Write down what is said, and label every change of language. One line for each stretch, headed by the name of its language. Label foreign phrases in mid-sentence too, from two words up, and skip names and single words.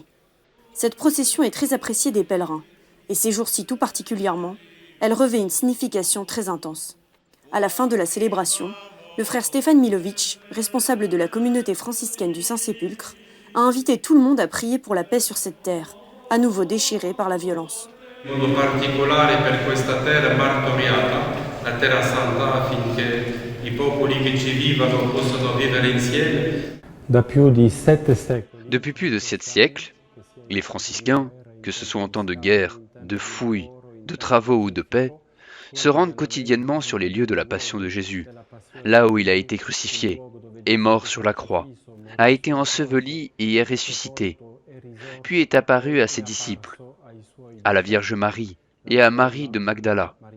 French: Cette procession est très appréciée des pèlerins, et ces jours-ci tout particulièrement, elle revêt une signification très intense. À la fin de la célébration, le frère Stefan Milovic, responsable de la communauté franciscaine du Saint-Sépulcre, a invité tout le monde à prier pour la paix sur cette terre, à nouveau déchirée par la violence.
Italian: In modo particolare per questa terra martoriata, la terra santa, affinché i popoli che ci vivono possano vivere insieme.
French: Depuis plus de 7 siècles, les franciscains, que ce soit en temps de guerre, de fouilles, de travaux ou de paix, se rendent quotidiennement sur les lieux de la passion de Jésus, là où il a été crucifié, est mort sur la croix, a été enseveli et est ressuscité, puis est apparu à ses disciples, à la Vierge Marie et à Marie de Magdala.